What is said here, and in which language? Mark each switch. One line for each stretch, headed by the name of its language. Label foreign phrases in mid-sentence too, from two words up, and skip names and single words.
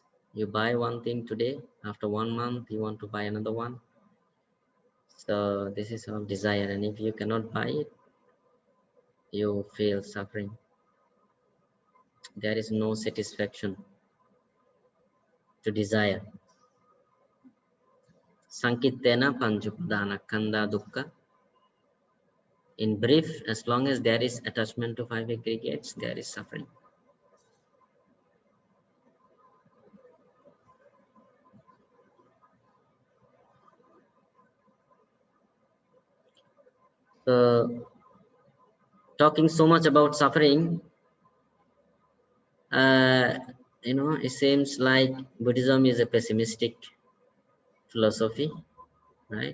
English: You buy one thing today, after 1 month you want to buy another one. So this is our desire, and if you cannot buy it, you feel suffering. There is no satisfaction to desire.
Pali: Sankitena panchupadana kanda dukkha.
English: In brief, as long as there is attachment to five aggregates, there is suffering. So, talking so much about suffering, it seems like Buddhism is a pessimistic philosophy, right?